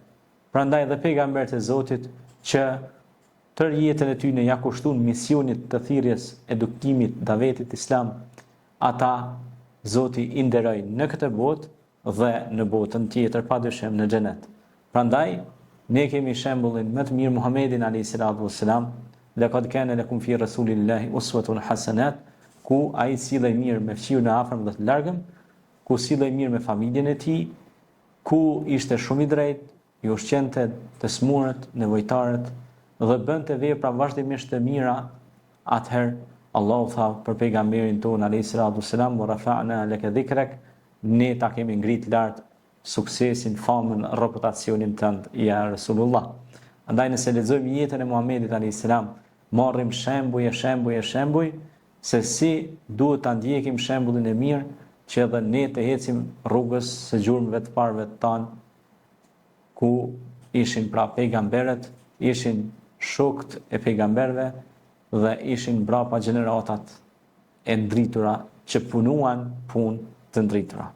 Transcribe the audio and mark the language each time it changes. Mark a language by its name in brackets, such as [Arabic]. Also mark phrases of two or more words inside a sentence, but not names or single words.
[Albanian] Prandaj dhe pejgamberët e Zotit që tër jetën e tyre ja kushtuan misionit të thirrjes, edukimit, davetit islam, ata Zoti i nderoj në këtë botë dhe në botën tjetër padyshim në xhenet. Prandaj ne kemi shembullin më të mirë Muhamedit [Arabic] عليه السلام, لقد كان لكم في رسول الله أسوة حسنة, [Albanian] ku ai sillej mirë me fëmijën e afërm dhe të largëm, ku sillej mirë me familjen e tij, ku ishte shumë i drejtë, i ushqente të smurët, nevojtarët dhe bënte vepra vazhdimisht të mira. Atëherë Allahu tha për pejgamberin ton [Arabic] عليه السلام, "ورفعنا لك ذكرك", [Albanian] ne ta kemi ngrit lart suksesin, famën, reputacionin tënd [Arabic] يا رسول الله. [Albanian] Andaj nëse lexojmë jetën e Muhamedit [Arabic] عليه السلام, [Albanian] marrim shembuj se si duhet ta ndjekim shembullin e mirë që edhe ne të ecim rrugës së gjurmëve të parëve të tanë, ku ishin pra pejgamberët, ishin shokët e pejgamberëve dhe ishin brapa gjeneratat e ndritura që punuan punë të ndritura.